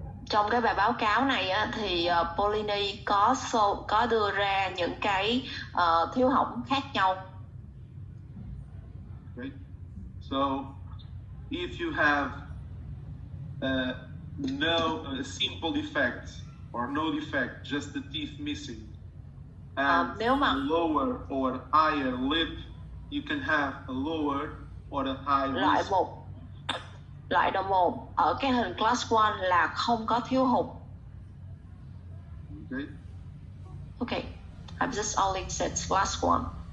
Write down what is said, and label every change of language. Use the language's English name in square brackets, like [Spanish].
[Vietnamese] Trong cái bài báo cáo này á, thì Polini có đưa ra những cái thiếu hỏng khác nhau. [English] Okay. So if you have no simple defect or no defect, just the teeth missing, and a lower or higher lip, you can have a lower or a high risk. [Vietnamese] Loại độ 1 ở cái hình class 1 là không có thiếu hụt. [English] Okay. I've just only said class 1.